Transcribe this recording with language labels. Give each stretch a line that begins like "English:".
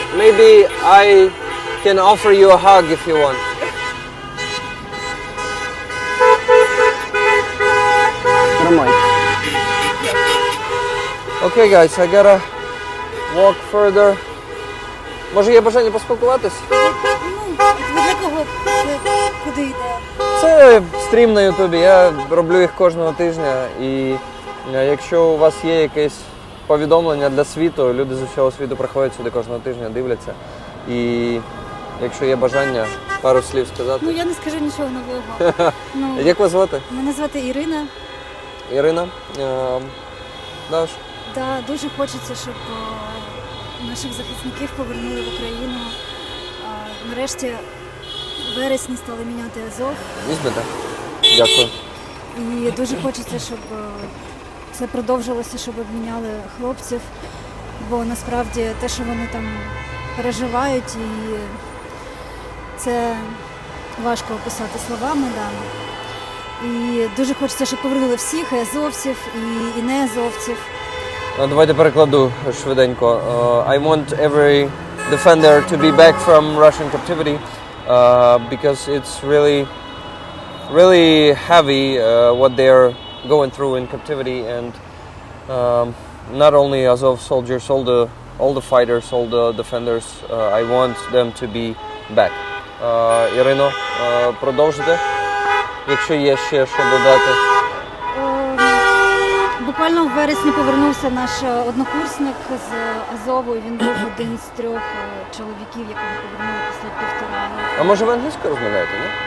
English: Maybe I can offer you a hug if you want. Okay, guys, I gotta walk further.
Ukrainian: Може є бажання поспілкуватись? Ви для кого це куди йде? Це стрім на Ютубі, я роблю їх кожного тижня. І якщо у вас є якесь повідомлення для світу, люди з усього світу приходять сюди кожного тижня, дивляться. І якщо є бажання пару слів сказати. Ну я не скажу нічого нового. Ну, Як вас звати? мене звати Ірина. Ірина. Даш? Да, дуже хочеться, щоб наших захисників повернули в Україну. Нарешті в вересні стали міняти Азов. Візьмете? Дякую. І дуже хочеться, щоб це продовжилося, щоб обміняли хлопців. Бо насправді те, що вони там переживають, і це важко описати словами. Да. І дуже хочеться, щоб повернули всіх, і азовців, і не азовців. Давайте перекладу швиденько.
English: I want every defender to be back from Russian captivity because it's really heavy what they're going through in captivity, and not only Azov soldiers, all the fighters, all the defenders, I want them to be back.
Ukrainian: Ірино, продовжите, якщо є ще що додати. Буквально в вересні повернувся наш однокурсник з Азову, і він був один з 3 чоловіків, якого повернули після 1,5 року. А може ви англійською розмовляєте, ні?